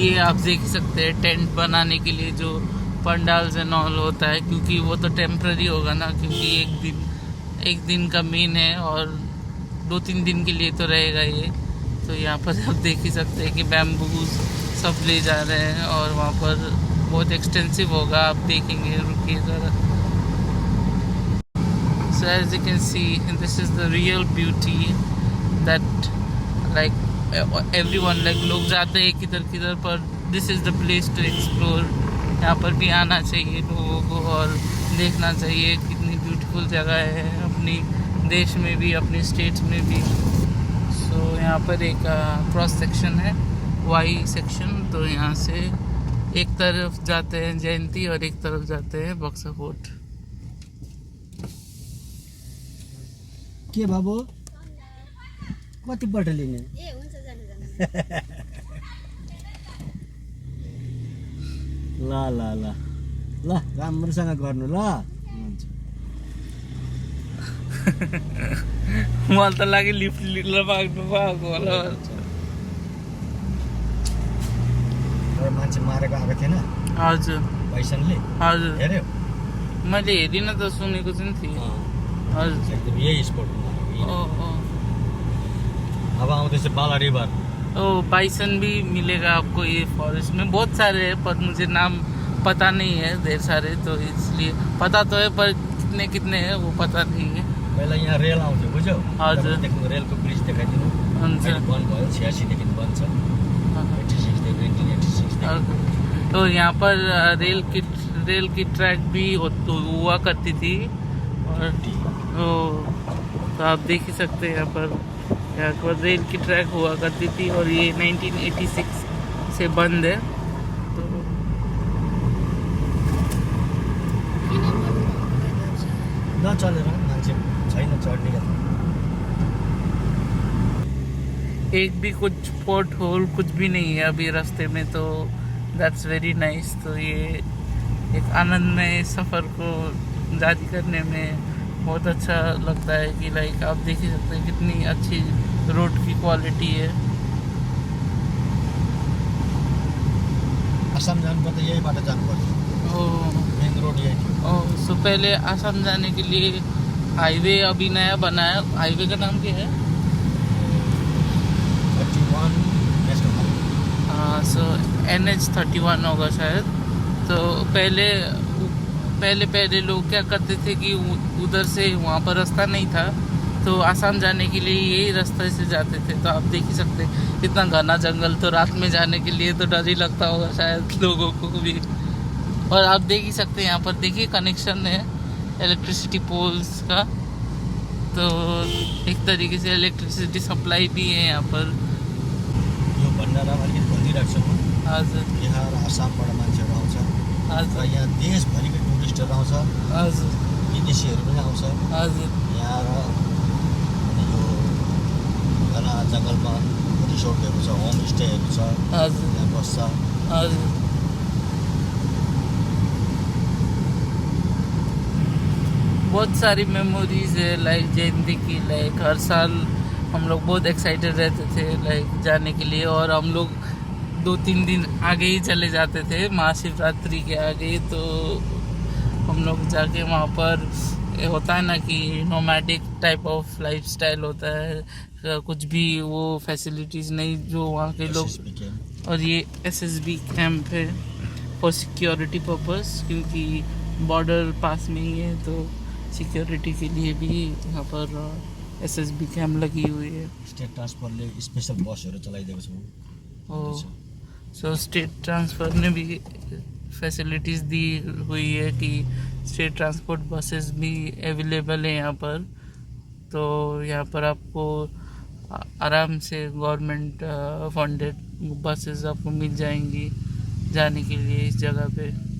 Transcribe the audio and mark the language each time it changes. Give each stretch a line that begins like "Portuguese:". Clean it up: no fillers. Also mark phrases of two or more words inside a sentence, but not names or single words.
Hindi: ये आप देख सकते हैं टेंट बनाने के लिए जो पंडाल से नॉल होता है, क्योंकि वो तो टेम्प्रेरी होगा ना, क्योंकि एक दिन का मेन है और 2-3 दिन के लिए तो रहेगा ये। तो यहाँ पर आप देख ही सकते हैं कि बैम्बूज सब ले जा रहे हैं और वहाँ पर बहुत एक्सटेंसिव होगा, आप देखेंगे, रुकिए ज़रा।
English: So as you can see, this is the real beauty that like everyone, like
Hindi: लोग जाते हैं किधर पर
English: this is the place to explore।
Hindi: यहाँ पर भी आना चाहिए लोगों को और देखना चाहिए कितनी ब्यूटीफुल जगह है अपनी देश में भी, अपनी स्टेट्स में भी। सो यहाँ पर एक
English: cross section
Hindi: है,
English: Y section,
Hindi: तो यहाँ से एक तरफ जाते हैं जयंती और एक तरफ जाते हैं बक्सा फोर्ट।
Nepali: के बाबु कतिपल्ट लिने? ल राम्रोसँग गर्नु ल। मलाई त लाग्यो लिफ्ट लिएर भाग्नु भएको होला। मान्छे मारेको आएको थिएन? हजुर पैसनले? हजुर हेर्यो? मैले हेरिनँ त, सुनेको चाहिँ थिएँ। हजुर एकदम यही स्पट ओ अब आउँदैछ बाला रिभर।
Hindi: ओ बाइसन भी मिलेगा आपको ये फॉरेस्ट में, बहुत सारे हैं पर मुझे नाम पता नहीं है, ढेर सारे, तो इसलिए पता तो है पर कितने हैं वो पता नहीं है।
Nepali: पहिला यहाँ रेल आउँथ्यो बुझ्यौ? हजुर रेलको ब्रिज देखाइदिनु। हुन्छ। बन्द भयो, 86 देखि बन्द छ। 1986
Hindi: तो यहाँ पर रेल की ट्रैक भी हुआ करती थी, और तो आप देख ही सकते हैं यहाँ पर रेल की ट्रैक हुआ करती थी, और ये 1986 से बंद है। तो
Nepali: नचलेर मान्छे छैन चढ्ने।
Hindi: एक भी कुछ
English: pothole
Hindi: कुछ भी नहीं है अभी रास्ते में, तो
English: that's very nice.
Hindi: तो ये एक आनंदमय सफ़र को जारी करने में बहुत अच्छा लगता है कि लाइक आप देख ही सकते हैं कितनी अच्छी रोड की क्वालिटी है।
Nepali: आसाम जानुपर्दा यही बाटो जानुपर्छ। मेन रोड यही थियो।
Hindi: सो पहले आसाम जाने के लिए हाईवे अभी नया बना है, हाईवे का नाम क्या है?
English: 31 National Highway.
Hindi: हाँ, सो NH 31 होगा शायद। तो पहले लोग क्या करते थे कि उधर से वहाँ पर रास्ता नहीं था, तो आसाम जाने के लिए यही रास्ते से जाते थे। तो आप देख ही सकते हैं इतना घना जंगल, तो रात में जाने के लिए तो डर ही लगता होगा शायद लोगों को भी। और आप देख ही सकते हैं यहाँ पर देखिए कनेक्शन है
English: electricity poles
Hindi: का, तो एक तरीके से
English: electricity supply
Hindi: भी है यहाँ पर।
Nepali: यो भण्डारा अलिकति भनिदिइरहेको छु म। हजुर बिहार आसामबाट मान्छेहरू आउँछ। हजुर र यहाँ देशभरिको टुरिस्टहरू आउँछ। हजुर विदेशीहरू पनि आउँछ हजुर यहाँ। र यो घना जङ्गलमा रिसोर्टहरू छ, होमस्टेहरू छ, हजुर यहाँ बस्छ।
Hindi: हजुर बहुत सारी मेमोरीज है लाइक जयंती की। लाइक हर साल हम लोग बहुत एक्साइटेड रहते थे लाइक जाने के लिए, और हम लोग 2-3 दिन आगे ही चले जाते थे महाशिवरात्रि के आगे। तो हम लोग जाके वहाँ पर होता है ना कि
English: nomadic type of lifestyle
Hindi: होता है, कुछ भी वो फैसिलिटीज़ नहीं जो वहाँ के लोग। SSB कैंप। और ये SSB कैंप है
English: for security purpose,
Hindi: क्योंकि बॉर्डर पास में ही है तो सिक्योरिटी के लिए भी यहाँ पर SSB कैंप लगी हुई है।
English: state transfer special buses
Nepali: चलाइदिएको छ।
Hindi: सो
English: state transfer
Hindi: ने भी फैसिलिटीज़ दी हुई है कि
English: state transport buses
Hindi: भी अवेलेबल है यहाँ पर। तो यहाँ पर आपको आराम से
English: government funded buses
Hindi: आपको मिल जाएंगी जाने के लिए इस जगह पे।